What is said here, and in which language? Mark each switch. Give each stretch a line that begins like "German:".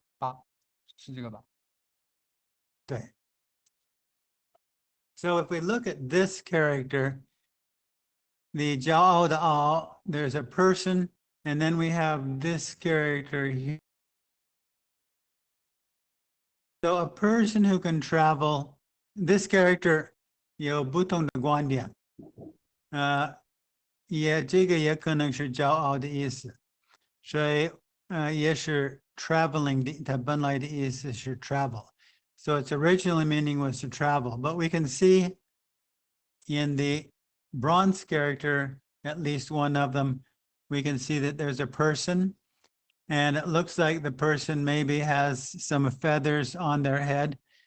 Chinese: 好，是这个吧？
English: Okay. So if we look at this character, the Jiao the Ao, there's a person, and then we have this character here. So a person who can travel, this character
Chinese: 有不同的观点，这个也可能是骄傲的意思，所以也是 traveling 的，它本来的意思是 travel.
English: So its original meaning was to travel, but we can see in the bronze character, at least one of them, we can see that there's a person, and it looks like the person maybe has some feathers on their head.